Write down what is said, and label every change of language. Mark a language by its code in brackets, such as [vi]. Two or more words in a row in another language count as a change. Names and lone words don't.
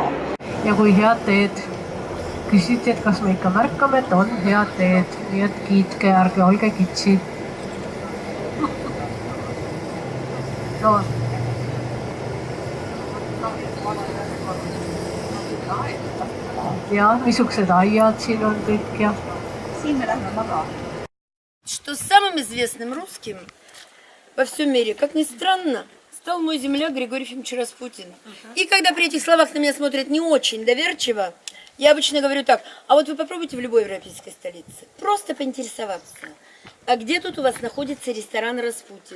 [et] Ja kui head teed küsiti, et kas me ikka märkame, et on head teed, nii et kiitke, ärge olge kitsid. No. Ja, missugused aiad siin on kõik ja... Siin me lähme maga. [ru] Что самым известным русским во всем мире, как ни странно, стал мой земляк Григорий Ефимович Распутин. И когда при этих словах на меня смотрят не очень доверчиво, я обычно говорю так, а вот вы попробуйте в любой европейской столице просто поинтересоваться, а где тут у вас находится ресторан Распутин?